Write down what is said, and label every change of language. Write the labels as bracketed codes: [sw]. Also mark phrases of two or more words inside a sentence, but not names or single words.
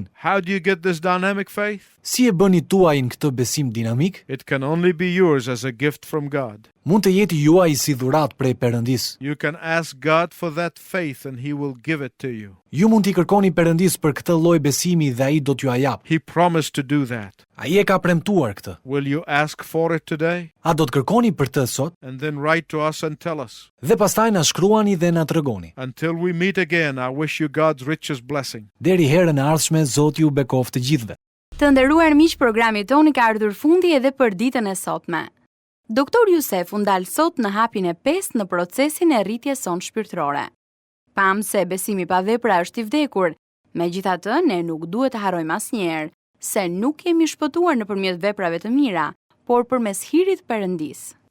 [en] How do you get this dynamic faith? [sq] Si e bëni tuajin këtë besim dinamik? [en] It can only be yours as a gift from God. [sq] Mund të jetë juaj si dhuratë prej Perëndis. [en] You can ask God for that faith and He will give it to you. [sq] Ju mund t'i kërkoni Perëndis për këtë lloj besimi dhe ai do t'ju jap. [en] He promised to do that. [sq] Ai e ka premtuar këtë. [en] Will you ask for it today? [sq] A do të kërkoni për të sot? [en] And then write to us and tell us. [sq] Dhe pastaj na shkruani dhe na tregoni. [en] Until we meet again, I wish you God's richest blessing. [sq] Deri herën e ardhshme, Zoti ju bekoft të gjithëve. Të nderuar miq, programi toni ka ardhur fundi edhe për ditën e sotme. Doktor Jusef u ndal sot në hapjen e 5 në procesin e rritjes son shpirtërore. Pam se besimi pa vepra është i vdekur. Megjithatë, ne nuk duhet të harrojmë asnjëherë se nuk jemi shpëtuar nëpërmjet veprave të mira, por përmes hirit Perëndis.